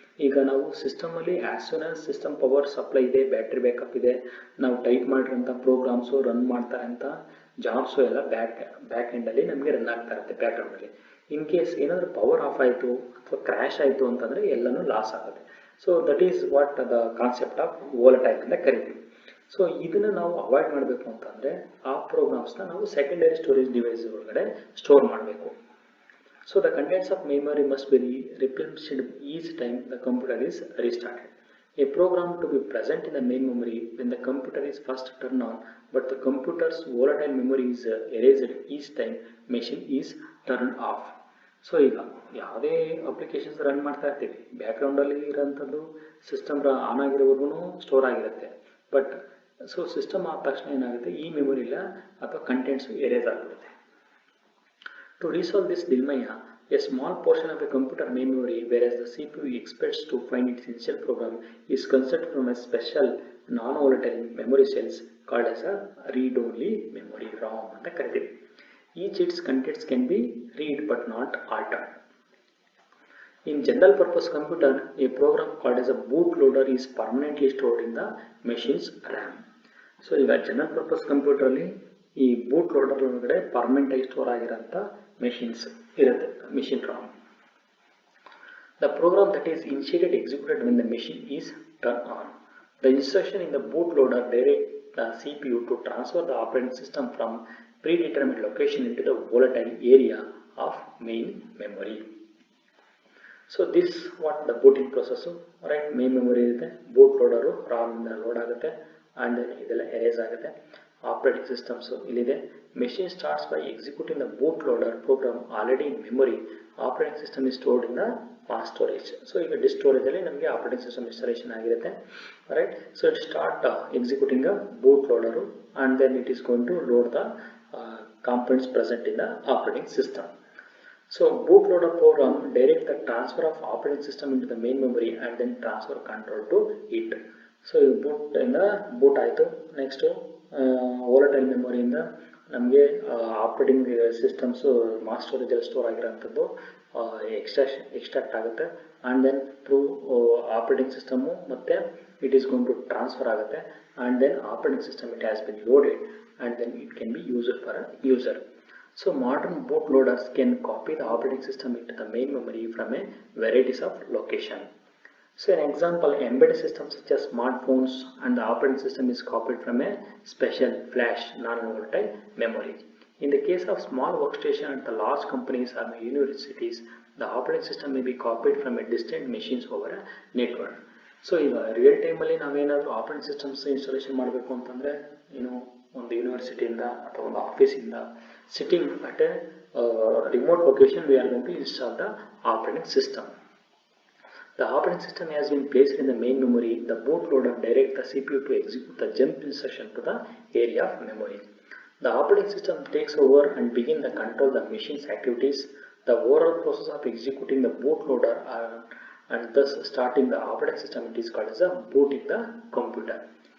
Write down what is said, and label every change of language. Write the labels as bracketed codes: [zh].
[kn] ಈಗ ನಾವು ಸಿಸ್ಟಮಲ್ಲಿ as soon as system power supply ಇದೆ, ಬ್ಯಾಟ್ರಿ ಬ್ಯಾಕಪ್ ಇದೆ, ನಾವು ಟೈಪ್ ಮಾಡಿರೋಂಥ ಪ್ರೋಗ್ರಾಮ್ಸು ರನ್ ಮಾಡ್ತಾರೆ ಅಂತ ಜಾಬ್ಸು ಎಲ್ಲ ಬ್ಯಾಕ್ ಎಂಡಲ್ಲಿ ನಮಗೆ ರನ್ ಆಗ್ತಾ ಇರುತ್ತೆ ಬ್ಯಾಕ್ಗ್ರೌಂಡಲ್ಲಿ. ಇನ್ ಕೇಸ್ ಏನಾದರೂ ಪವರ್ ಆಫ್ ಆಯಿತು ಅಥವಾ ಕ್ರ್ಯಾಶ್ ಆಯಿತು ಅಂತಂದರೆ ಎಲ್ಲನೂ ಲಾಸ್ ಆಗುತ್ತೆ. [en] so that is what the concept of volatile [kn] ಅಂತ ಕರಿತೀವಿ. ಸೊ ಇದನ್ನು ನಾವು ಅವಾಯ್ಡ್ ಮಾಡಬೇಕು ಅಂತಂದರೆ ಆ ಪ್ರೋಗ್ರಾಮ್ಸ್ನ ನಾವು ಸೆಕೆಂಡರಿ ಸ್ಟೋರೇಜ್ ಡಿವೈಸ್ ಒಳಗಡೆ ಸ್ಟೋರ್ ಮಾಡಬೇಕು. [en] So the contents of memory must be replenished each time the computer is restarted. A program to be present in the main memory when the computer is first turned on, but the computer's volatile memory is erased each time machine is turned off. [kn] So ಈಗ ಯಾವುದೇ applications run ಮಾಡ್ತಾ ಇರ್ತೀವಿ, ಬ್ಯಾಕ್ಗ್ರೌಂಡಲ್ಲಿ ಇರೋಂಥದ್ದು system on ಆಗಿರೋವರೆಗೂ store ಆಗಿರುತ್ತೆ. But so system ಆದ ತಕ್ಷಣ ಏನಾಗುತ್ತೆ, ಈ memory ಇಲ್ಲ ಅಥವಾ ಕಂಟೆಂಟ್ಸು ಎರೇಸ್ ಆಗಿಬಿಡುತ್ತೆ. [en] To resolve this dilemma, a small portion of a computer memory, whereas the CPU expects to find its initial program, is considered from a special non-volatile memory cells called as a read-only memory ROM [kn] ಅಂತ ಕರಿತೀವಿ. [en] Each its contents can be read but not altered. In general purpose computer, a program called as a bootloader is permanently stored in the machine's RAM. [kn] So ಈಗ general purpose ಕಂಪ್ಯೂಟರಲ್ಲಿ ಈ boot loader ಒಳಗಡೆ permanent ಆಗಿ store ಆಗಿರೋಂಥ machines ಇರುತ್ತೆ, machine Ram. [en] The program that is initiated executed when the machine is turn on. The instruction in the boot loader direct the CPU to transfer the operating system from predetermined location into the volatile area of main memory. So this what the booting process, right? [kn] Main memory ಇರುತ್ತೆ, boot ಲೋಡರು Ram ಇಂದ load ಆಗುತ್ತೆ, and then ಇದೆಲ್ಲ erase ಆಗುತ್ತೆ. Operating systems ಇಲ್ಲಿದೆ. [en] Machine starts by executing the boot loader program already in memory. Operating system is stored in the mass storage. [kn] So ಈಗ disc ಸ್ಟೋರೇಜಲ್ಲಿ ನಮಗೆ operating system installation ಆಗಿರುತ್ತೆ, right. [en] So it start executing the boot loader and then it is going to load the components present in the operating system. So bootloader program direct the transfer of operating system into the main memory and then transfer control to it. So boot in the boot ಆಯಿತು. [kn] Next volatile ಮೆಮೊರಿಯಿಂದ ನಮಗೆ operating systems mass ಸ್ಟೋರೇಜಲ್ಲಿ store ಆಗಿರೋಂಥದ್ದು extract ಆಗುತ್ತೆ. [en] And then through operating system ಮತ್ತು it is going to transfer ಆಗುತ್ತೆ. And then operating system it has been loaded and then it can be used for a user. So modern bootloaders can copy the operating system into the main memory from a varieties of location. So an example, embedded systems such as smartphones and the operating system is copied from a special flash non-volatile memory. In the case of small workstation at the large companies or universities, the operating system may be copied from a distant machines over a network. [kn] So ಈಗ real ಟೈಮಲ್ಲಿ ನಾವೇನಾದರೂ operating systems installation ಮಾಡಬೇಕು ಅಂತಂದರೆ ಒಂದು ಯೂನಿವರ್ಸಿಟಿಯಿಂದ ಅಥವಾ ಒಂದು ಆಫೀಸಿಂದ [en] Sitting at a remote location we are going to install the operating system. The operating system has been placed in the main memory. The bootloader directs the CPU to execute the jump instruction to the area of memory. The operating system takes over and begins the control the machine's activities. The overall process of executing the bootloader and thus starting the operating system, it is called as a booting the computer.